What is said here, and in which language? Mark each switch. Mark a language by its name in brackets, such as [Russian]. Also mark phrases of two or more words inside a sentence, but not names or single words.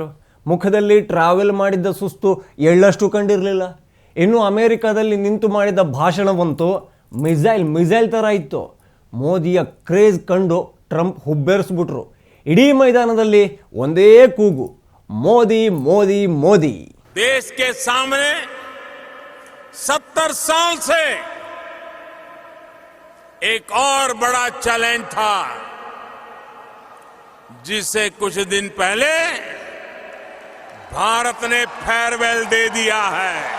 [Kannada] ಮುಖದಲ್ಲಿ ಟ್ರಾವೆಲ್ ಮಾಡಿದ್ದ ಸುಸ್ತು ಎಳ್ಳಷ್ಟು ಕಂಡಿರಲಿಲ್ಲ. ಇನ್ನು ಅಮೇರಿಕಾದಲ್ಲಿ ನಿಂತು ಮಾಡಿದ ಭಾಷಣವಂತೂ ಮಿಸೈಲ್ ಥರ ಇತ್ತು. ಮೋದಿಯ ಕ್ರೇಜ್ ಕಂಡು ಟ್ರಂಪ್ ಹುಬ್ಬೇರಿಸ್ಬಿಟ್ರು. ಇಡೀ ಮೈದಾನದಲ್ಲಿ ಒಂದೇ ಕೂಗು, ಮೋದಿ ಮೋದಿ ಮೋದಿ. [Hindi] ದೇಶ के सामने 70 साल से एक और बड़ा चैलेंज था, जिसे कुछ दिन पहले भारत ने फेयरवेल दे दिया है.